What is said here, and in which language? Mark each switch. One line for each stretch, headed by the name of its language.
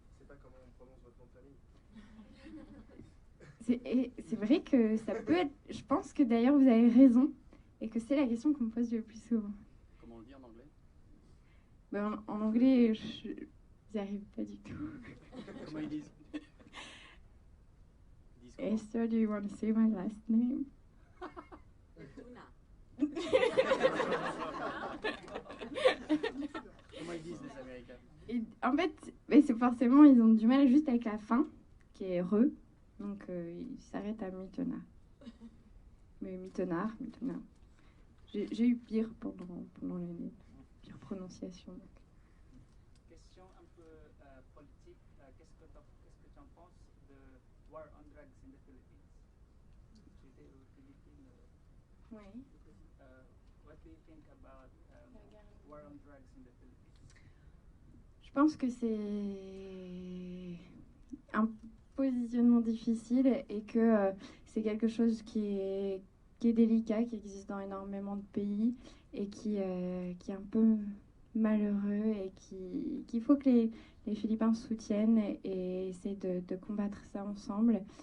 French: C'est pas comment on prononce votre nom de famille. C'est vrai que ça peut être... Je pense que d'ailleurs vous avez raison et que c'est la question qu'on me pose le plus souvent. Comment on le dit en anglais? En anglais, je n'y arrive pas du tout. Comment ils disent?
English: Esther, do you want to say my last name?
French: Comment ils disent les Américains? En fait, c'est forcément, ils ont du mal juste avec la fin, qui est re. Donc, ils s'arrêtent à Mitona. Mais Mitonnard. J'ai eu pire pendant l'année. Pire prononciation. Question un peu politique. Qu'est-ce que tu en penses de War on Drugs in the Philippines? Tu étais aux Philippines. Oui.
English: What do you think about War on Drugs in the Philippines?
French: Je pense que c'est un positionnement difficile et que c'est quelque chose qui est délicat, qui existe dans énormément de pays et qui est un peu malheureux et qu'il faut que les Philippins soutiennent et essaient de combattre ça ensemble.